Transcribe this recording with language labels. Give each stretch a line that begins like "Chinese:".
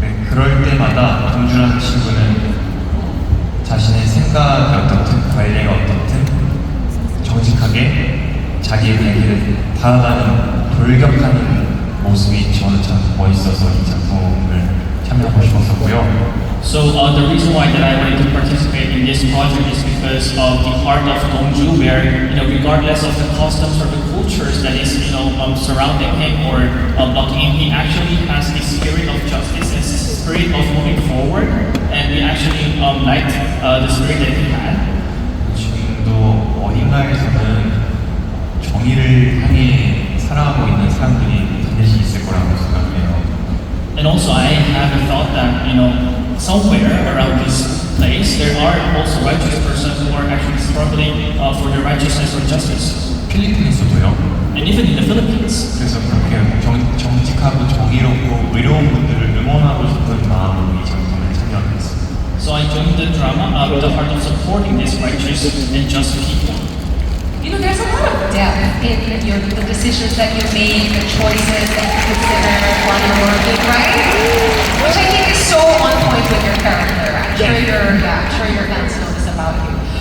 Korean: 그럴 때마다 동주라는 친구는 자신의 생각이 어떻든 관리가 어떻든 정직하게 자기의 얘기를 다가가는 돌격하는 모습이 저는 참 멋있어서 이 작품을 참여하고 싶었었고요.
English: So the reason why that I wanted to participate in this project is because of the heart of Dongju, where regardless of the customs or the cultures that is surrounding him or blocking him, he actually has the spirit of justice and spirit of moving forward, and we actually liked the spirit that he had.
Korean: 지금도 어딘가에서는 정의를 향해 살아가고 있는 사람들이 반드시 있을 거라고 생각해요.
English: And also, I have a thought that somewhere around this place there are also righteous persons who are actually struggling for their righteousness or justice.
Korean: 필리핀에서도요.
English: And even in the Philippines.
Korean: 그래서 그렇게 정직하고 정의롭고 의로운 분들을 응원하고 싶은 마음으로 이 작품에 참여했습니다.
English: So I joined the drama with the heart of supporting these righteous and just people. There's a lot of depth in the decisions that you make, the choices that you consider while you're working, right? Which I think is so on point with your character. I'm sure your fans know this about you.